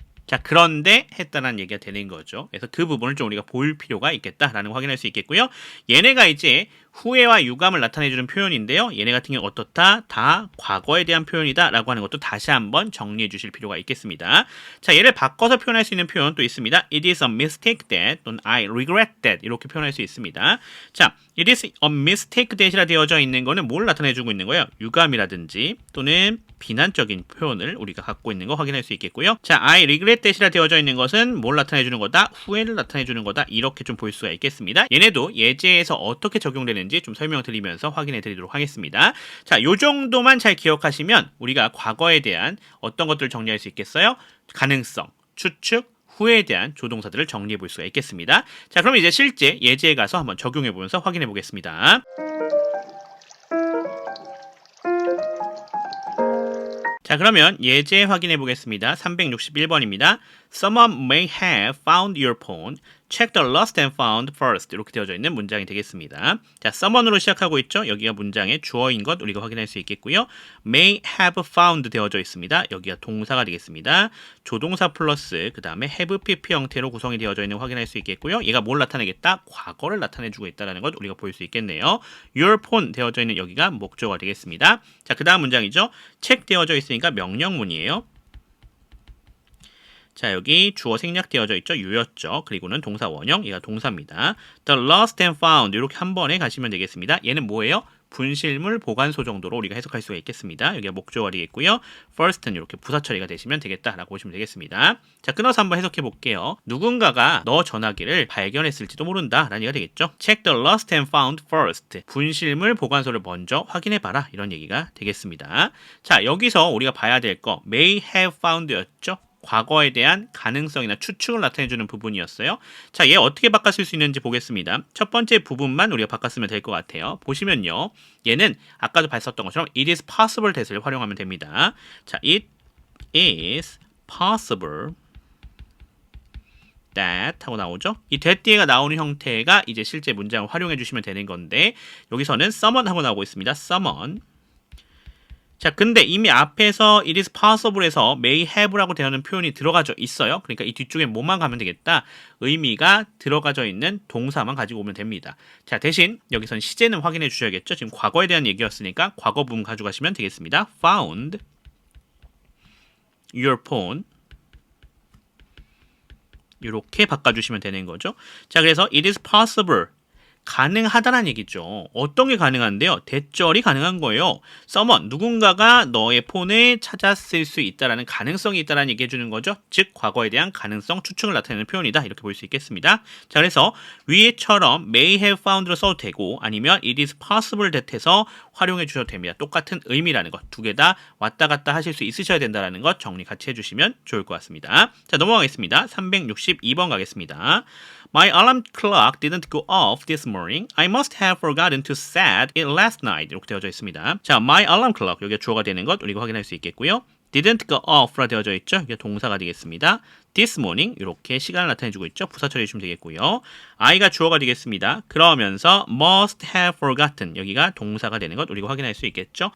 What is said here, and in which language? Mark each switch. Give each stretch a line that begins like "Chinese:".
Korean: 자, 그런데 했다는 얘기가 되는 거죠. 그래서 그 부분을 좀 우리가 볼 필요가 있겠다라는 거 확인할 수 있겠고요. 얘네가 이제 후회와 유감을 나타내주는 표현인데요. 얘네 같은 경우 어떻다? 다 과거에 대한 표현이다 라고 하는 것도 다시 한번 정리해 주실 필요가 있겠습니다. 자, 얘를 바꿔서 표현할 수 있는 표현 또 있습니다.
English: It is a mistake that
Korean: 또는
English: I regret that
Korean: 이렇게 표현할 수 있습니다. 자,
English: It is a mistake that
Korean: 이라 되어져 있는 거는 뭘 나타내주고 있는 거예요? 유감이라든지 또는 비난적인 표현을 우리가 갖고 있는 거 확인할 수 있겠고요. 자,
English: I regret that
Korean: 이라 되어져 있는 것은 뭘 나타내주는 거다? 후회를 나타내주는 거다. 이렇게 좀 볼 수가 있겠습니다. 얘네도 예제에서 어떻게 적용되는지 좀 설명드리면서 확인해 드리도록 하겠습니다. 자, 요 정도만 잘 기억하시면 우리가 과거에 대한 어떤 것들을 정리할 수 있겠어요? 가능성, 추측, 후회에 대한 조동사들을 정리해 볼 수가 있겠습니다. 자, 그럼 이제 실제 예제에 가서 한번 적용해 보면서 확인해 보겠습니다. 자, 그러면 예제 확인해 보겠습니다. 361번입니다.
English: Someone may have found your phone. Check the lost and found first.
Korean: 이렇게 되어져 있는 문장이 되겠습니다. 자, someone으로 시작하고 있죠. 여기가 문장의 주어인 것 우리가 확인할 수 있겠고요.
English: May have found
Korean: 되어져 있습니다. 여기가 동사가 되겠습니다. 조동사 플러스 그 다음에 have pp 형태로 구성이 되어져 있는 거 확인할 수 있겠고요. 얘가 뭘 나타내겠다? 과거를 나타내주고 있다는 것 우리가 볼 수 있겠네요.
English: Your phone
Korean: 되어져 있는 여기가 목적어가 되겠습니다. 자, 그 다음 문장이죠. check 되어져 있으니까 명령문이에요. 자, 여기 주어 생략되어져 있죠. you였죠. 그리고는 동사 원형, 얘가 동사입니다.
English: The lost and found
Korean: 이렇게 한 번에 가시면 되겠습니다. 얘는 뭐예요? 분실물 보관소 정도로 우리가 해석할 수가 있겠습니다. 여기가 목적어가 되겠고요. first는 이렇게 부사 처리가 되시면 되겠다라고 보시면 되겠습니다. 자, 끊어서 한번 해석해 볼게요. 누군가가 너 전화기를 발견했을지도 모른다 라는 얘기가 되겠죠.
English: Check the lost and found first.
Korean: 분실물 보관소를 먼저 확인해 봐라 이런 얘기가 되겠습니다. 자, 여기서 우리가 봐야 될 거
English: may have found
Korean: 였죠. 과거에 대한 가능성이나 추측을 나타내주는 부분이었어요. 자, 얘 어떻게 바꿨을 수 있는지 보겠습니다. 첫 번째 부분만 우리가 바꿨으면 될 것 같아요. 보시면요. 얘는 아까도 봤었던 것처럼
English: it is possible that
Korean: 을 활용하면 됩니다.
English: 자, it is possible that
Korean: 하고 나오죠. 이 that 뒤에가 나오는 형태가 이제 실제 문장을 활용해 주시면 되는 건데 여기서는 someone 하고 나오고 있습니다.
English: someone.
Korean: 자, 근데 이미 앞에서
English: it is possible
Korean: 에서
English: may have
Korean: 라고 되는 표현이 들어가져 있어요. 그러니까 이 뒤쪽에 뭐만 가면 되겠다? 의미가 들어가져 있는 동사만 가지고 오면 됩니다. 자, 대신 여기선 시제는 확인해 주셔야겠죠. 지금 과거에 대한 얘기였으니까 과거 부분 가져가시면 되겠습니다.
English: found your phone
Korean: 이렇게 바꿔주시면 되는 거죠. 자, 그래서
English: it is possible
Korean: 가능하다는 얘기죠. 어떤 게 가능한데요? 대절이 가능한 거예요. someone, 누군가가 너의 폰을 찾았을 수 있다라는 가능성이 있다라는 얘기해 주는 거죠. 즉, 과거에 대한 가능성, 추측을 나타내는 표현이다. 이렇게 볼 수 있겠습니다. 자, 그래서 위에처럼
English: may have found
Korean: 로 써도 되고 아니면
English: it is possible that
Korean: 해서 활용해 주셔도 됩니다. 똑같은 의미라는 것. 두 개 다 왔다 갔다 하실 수 있으셔야 된다는 것 정리 같이 해주시면 좋을 것 같습니다. 자, 넘어가겠습니다. 362번 가겠습니다.
English: My alarm clock didn't go off this morning. I must have forgotten to set it last night.
Korean: 이렇게 되어져 있습니다. 자,
English: my alarm clock
Korean: 여기가 주어가 되는 것 우리가 확인할 수 있겠고요.
English: didn't go off
Korean: 라 되어져 있죠. 이게 동사가 되겠습니다.
English: this morning
Korean: 이렇게 시간을 나타내주고 있죠. 부사 처리해 주시면 되겠고요. I가 주어가 되겠습니다. 그러면서
English: must have forgotten
Korean: 여기가 동사가 되는 것 우리가 확인할 수 있겠죠.